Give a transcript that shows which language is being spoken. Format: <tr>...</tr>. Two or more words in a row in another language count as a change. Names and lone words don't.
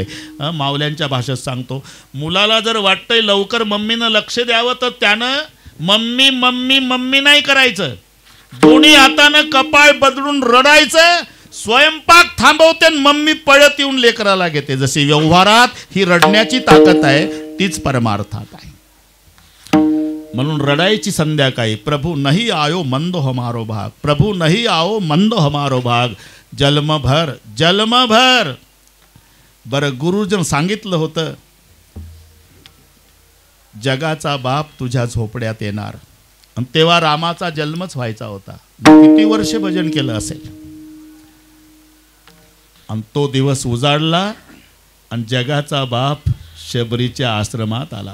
<mr>माऊल्यांच्या भाषेत सांगतो, मुलाला जर वाटतंय लवकर मम्मीनं लक्ष द्यावं तर त्यानं मम्मी मम्मी मम्मी नाही करायचं. दोन्ही हातानं कपाळ बदलून रडायचं. स्वयंपाक थांबवते, मम्मी पळत येऊन लेकराला घेते. जशी व्यवहारात ही रडण्याची ताकद आहे, तीच परमार्थात आहे. म्हणून रडायची संध्याकाळी,</mr> <hi>प्रभू नहीं आयो मंद हमारो भाग, प्रभू नहीं आओ मंद हमारो भाग,</hi> <mr>जन्मभर जन्मभर. बरं, गुरुजन सांगितलं होतं जगाचा बाप तुझ्या झोपड्यात येणार, आणि तेव्हा रामाचा जन्मच व्हायचा होता. किती वर्ष भजन केलं असेल, आणि तो दिवस उजाडला आणि जगाचा बाप शबरीच्या आश्रमात आला.</mr>